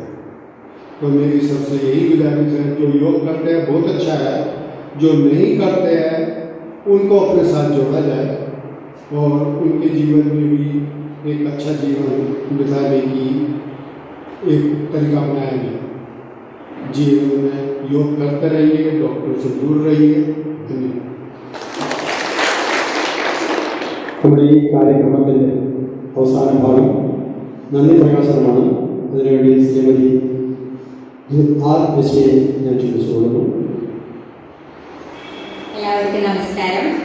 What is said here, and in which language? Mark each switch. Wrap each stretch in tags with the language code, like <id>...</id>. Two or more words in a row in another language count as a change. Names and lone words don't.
<hi>तो मेरी सबसे यही गुजारिश है, जो योग करते हैं बहुत अच्छा है, जो नहीं करते हैं उनको अपने साथ जोड़ा जाए और उनके जीवन में भी एक अच्छा जीवन बिताने की एक तरीका अपनाया गया। जीवन में योग करते रहिए, डॉक्टर से दूर रहिए। धन्यवाद।</hi> <ml>നമ്മുടെ ഈ കാര്യക്രമത്തിൻ്റെ അവസാന ഭാഗം നന്ദി പ്രകാശനമാണ്. അതിനുവേണ്ടി ശ്രീമതി ആർ ലക്ഷ്മിയെ ഞാൻ ക്ഷണിച്ചു കൊടുക്കുന്നു. എല്ലാവർക്കും നമസ്കാരം.</ml>